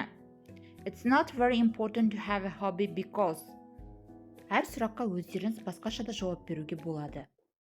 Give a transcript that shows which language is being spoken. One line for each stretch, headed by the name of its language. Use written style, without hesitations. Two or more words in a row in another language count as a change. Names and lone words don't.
English: It's not very important to have a hobby because.
Kazakh: Әр сұраққа өздеріңіз басқаша да жауап беруге болады.